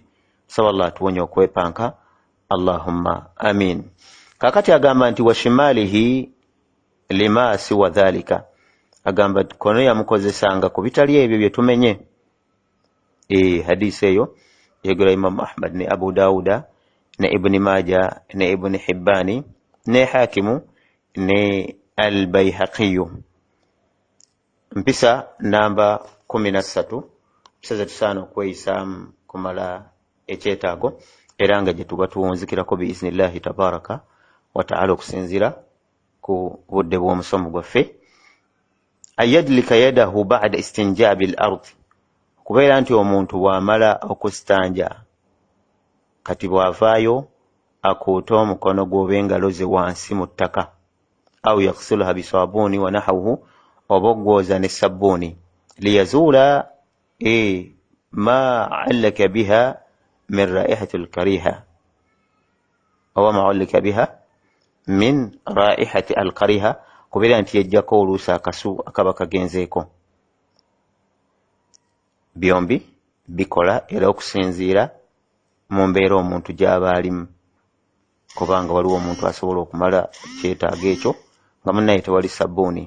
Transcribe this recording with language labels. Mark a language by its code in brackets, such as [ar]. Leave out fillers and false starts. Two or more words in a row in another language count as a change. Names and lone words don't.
[lg] Saba Allah atuwonye okwepanka, [ar] اللهم آمين. [lg] Kakati agamba nti [ar] وشماله لما سوى ذلك, [lg] agamba kono yamukozesanga ku bitali ebyo bye tumenye. Hadisi eyo yegera Imam Ahmad ne Abu Dawuda ne Ibn Majah ne Ibn Hibbani ne Hakimu ne Al-Bayhaqiyu. Mpisa namba 13, mpisa zetusaana okweyisaamu kumala ekyetaago, era nga gye tuba tuwunzikirako [ar] بإذن الله تبارك وتعالى [lg] okusinzira ku budde bw'omusomo gwaffe. [ar] أن يدلك يده بعد الاستنجاء بالأرض, [lg] kubeera nti omuntu bw'amala okusitanja kati bw'avaayo akuuta omukono gwe engalo ze wansi mu ttaka, [ar] أو يغسلها بالصابون ونحوه, [lg] oba ogwoza ne sabbuuni, liyazuula [ar] ما علق بها من الرائحة الكريهة, oba ما علق بها من الرائحة الكريهة, [lg] kubeera nti yajjako oluusi akasu akaba kagenzeeko. Byombi bikola era okusinziira mu mbeera omuntu gy'aba alimu, kubanga waliwo omuntu asobola okumala ekyetaago ekyo nga munnaye tewali sabbuuni.